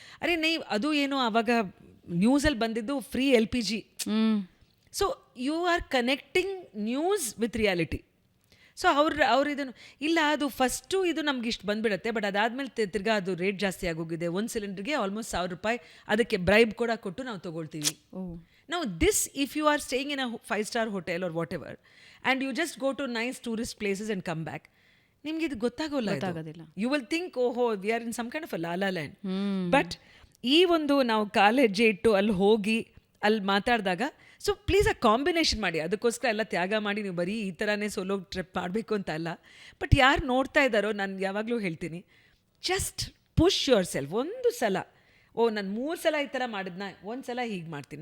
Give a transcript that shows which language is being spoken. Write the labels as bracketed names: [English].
[Kannada] ಅರೆ ನೈ ಅದು ಏನೋ ಆವಾಗ ನ್ಯೂಸಲ್ಲಿ ಬಂದಿದ್ದು free LPG. [English] So you are connecting news with reality. [Kannada] So ಅವ್ರು ಇದನ್ನು ಇಲ್ಲ ಅದು ಫಸ್ಟು ಇದು ನಮ್ಗೆ ಇಷ್ಟು ಬಂದುಬಿಡುತ್ತೆ, ಬಟ್ ಅದಾದಮೇಲೆ ತಿರ್ಗಾ ಅದು ರೇಟ್ ಜಾಸ್ತಿ ಆಗೋಗಿದೆ. ಒಂದು ಸಿಲಿಂಡ್ರಿಗೆ ಆಲ್ಮೋಸ್ಟ್ $1,000 ಅದಕ್ಕೆ ಬ್ರೈಬ್ ಕೂಡ ಕೊಟ್ಟು ನಾವು ತೊಗೊಳ್ತೀವಿ. [English] Now this, if you are staying in a 5-star hotel or whatever and you just go to nice tourist places and come back, [Kannada] ನಿಮ್ಗೆ ಇದು ಗೊತ್ತಾಗೋಲ್ಲ. [English] You will think ಓಹೋ we are in some kind of a la la land. [Kannada] But ಈ ಒಂದು ನಾವು college ಇಟ್ಟು ಅಲ್ಲಿ ಹೋಗಿ ಅಲ್ಲಿ ಮಾತಾಡಿದಾಗ ಸೊ ಪ್ಲೀಸ್ ಆ ಕಾಂಬಿನೇಷನ್ ಮಾಡಿ. ಅದಕ್ಕೋಸ್ಕರ ಎಲ್ಲ ತ್ಯಾಗ ಮಾಡಿ ನೀವು ಬರೀ ಈ ಥರನೇ ಸೋಲೋ ಟ್ರಿಪ್ ಮಾಡಬೇಕು ಅಂತ ಅಲ್ಲ. ಬಟ್ ಯಾರು ನೋಡ್ತಾ ಇದ್ದಾರೋ ನಾನು ಯಾವಾಗಲೂ ಹೇಳ್ತೀನಿ, [English] Just push yourself. [Kannada] ಒಂದು ಸಲ ನಾನು 3 ಸಲ ಈ ಥರ ಮಾಡಿದ್ನ, ಒಂದು ಸಲ ಹೀಗೆ ಮಾಡ್ತೀನಿ.